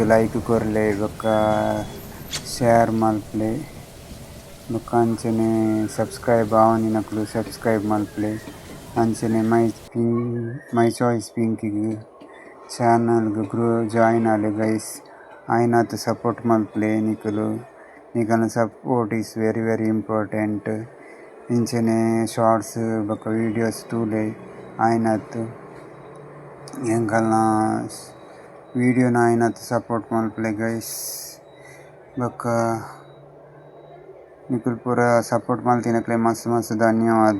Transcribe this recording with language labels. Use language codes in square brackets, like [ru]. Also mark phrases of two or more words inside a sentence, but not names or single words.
[tcy] ಲೈಕ್ ಕೊರ್ಲೆ ಬೊಕ್ಕ ಶೇರ್ ಮಲ್ಪಲೆ ಬೊಕ್ಕ ಅಂಚನೆ ಸಬ್ಸ್ಕ್ರೈಬ್ ಆವೊಂದಿನಕುಲು ಸಬ್ಸ್ಕ್ರೈಬ್ ಮಲ್ಪಲೆ ಅಂಚನೆ ಮೈ ಚಾಯ್ಸ್ ಪಿಂಕಿಗ್ ಚಾನಲ್ಗ್ ಜಾಯಿನ್ ಆಲೆ ಗೈಸ್ ಆಯ್ನಾತ್ ಸಪೋರ್ಟ್ ಮಲ್ಪಲೆ ನಿಕುಲು ನಿಕಲ್ನ [en] support is very very important. [tcy] ಇಂಚನೆ ಶಾರ್ಟ್ಸ್ ಬೊಕ್ಕ ವೀಡಿಯೋಸ್ ತೂಲೆ ಆಯ್ನಾತ್ ಎಂಕಲ್ನ ವೀಡಿಯೋನ ಆಯ್ನಾತ್ ಸಪೋರ್ಟ್ ಮಲ್ಪಲೆ ಗೈಸ್ ಬೊಕ್ಕ ನಿಕುಲು ಪೂರ ಸಪೋರ್ಟ್ ಮಲ್ತಿನಕ್ಲೆ ಮಸ್ತ್ ಮಸ್ತ್ ಧನ್ಯವಾದ.